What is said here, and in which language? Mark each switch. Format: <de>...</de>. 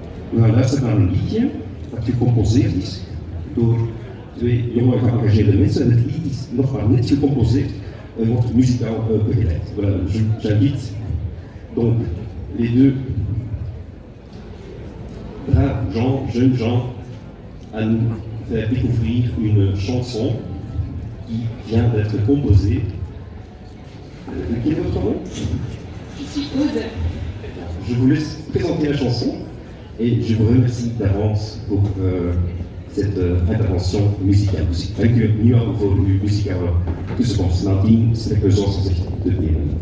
<nl>We gaan luisteren naar een liedje dat gecomposeerd is door twee jonge geëngageerde mensen. Het lied is nog maar net gecomposeerd en wordt muzikaal begeleid.</nl> <fr>Voilà, j'invite donc les deux braves gens, jeunes gens, à nous faire découvrir une chanson qui vient d'être composée. Quel est votre nom? Je suis Aude. Je vous laisse présenter la chanson et je vous remercie d'avance pour cette intervention musicale.</fr> <nl>Dank u nu al voor uw muzikale tussenkomst. Nadien strek we zoals gezegd de benen.</nl>